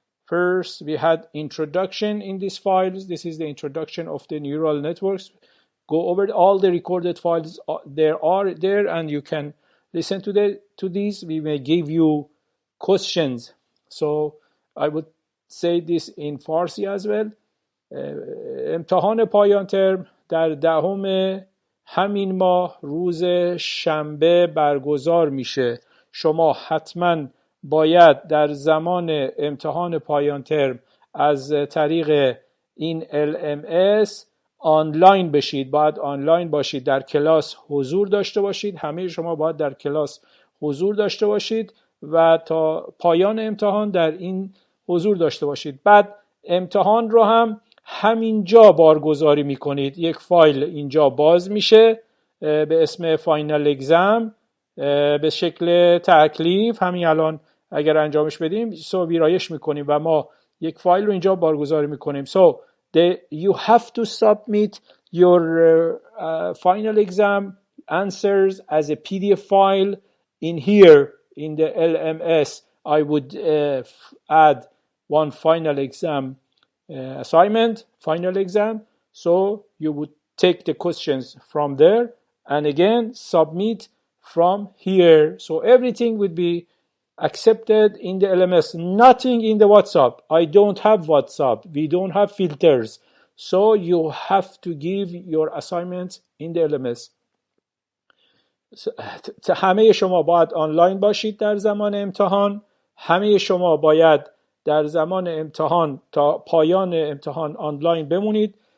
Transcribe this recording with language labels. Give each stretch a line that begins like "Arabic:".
English: First, we had introduction in these files. This is the introduction of the neural networks. Go over all the recorded files there, and you can listen to these. We may give you questions. So I would say this in Farsi as well.
Persian: امتحان پایان ترم در 10 همین ماه روز شنبه برگزار میشه. شما حتما باید در زمان امتحان پایان ترم از طریق این LMS آنلاین بشید. باید آنلاین باشید، در کلاس حضور داشته باشید. همه شما باید در کلاس حضور داشته باشید و تا پایان امتحان در این حضور داشته باشید. بعد امتحان رو هم همینجا بارگذاری میکنید. یک فایل اینجا باز میشه به اسم فاینال اگزم به شکل تکلیف. همین الان اگر انجامش بدیم ویرایش میکنیم و ما یک فایل رو اینجا بارگذاری میکنیم.
English: So you have to submit your final exam answers as a PDF file in here in the LMS. I would add one final exam assignment, final exam. So you would take the questions from there and again submit from here. So everything would be accepted in the LMS, nothing in the WhatsApp. I don't have WhatsApp. We don't have filters. So you have to give your assignments in the LMS.
Persian: همه شما باید آنلاین باشید در زمان امتحان. همه شما باید در زمان امتحان تا پایان امتحان آنلاین بمونید.